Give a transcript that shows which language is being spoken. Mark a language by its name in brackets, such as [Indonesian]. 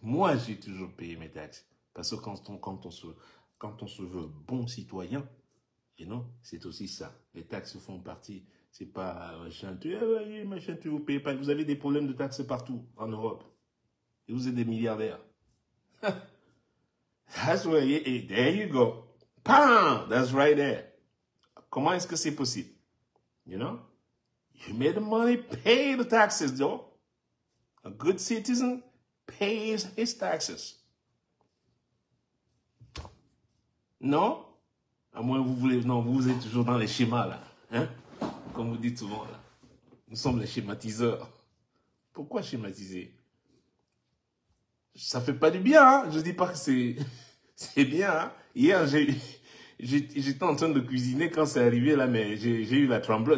[French] Moi, j'ai toujours payé mes taxes. Parce que quand on se veut bon citoyen, [English] you know, [French] c'est aussi ça. Les taxes font partie. C'est pas machin, tu vous payez pas. Vous avez des problèmes de taxes partout en Europe. Et vous êtes des milliardaires. [English] That's where there you go. Bam! That's right there. [French] Comment est-ce que c'est possible? [English] You know? You made the money, pay the taxes, though. A good citizen pays his taxes. [French] Non? À moins que vous voulez... Non, vous êtes toujours dans les schémas, là. Hein? Comme vous dites souvent, là. Nous sommes les schématiseurs. Pourquoi schématiser? Ça fait pas du bien, hein? Je dis pas que c'est bien, hein? Hier, j'étais en train de cuisiner quand c'est arrivé, là, mais j'ai eu la tremblote.